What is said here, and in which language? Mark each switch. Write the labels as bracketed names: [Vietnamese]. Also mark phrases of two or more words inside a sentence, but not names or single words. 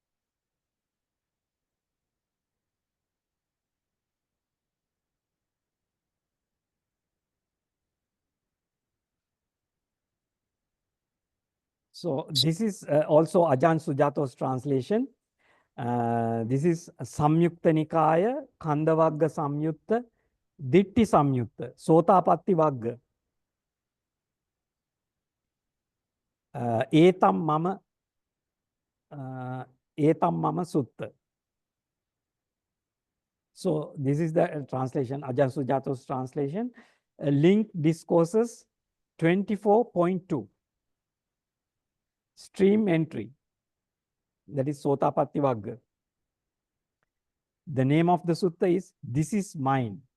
[English] So this is also Ajahn Sujato's translation. This is Samyukta Nikaya, Khandavagga Samyutta, Ditti Samyutta, Sotapatti Vagga. Etam mama Etam mama sutta. So this is the translation, Ajahn Sujato's translation. Link Discourses 24.2. Stream entry. That is Sotapatti Vagga. The name of the sutta is This is Mine.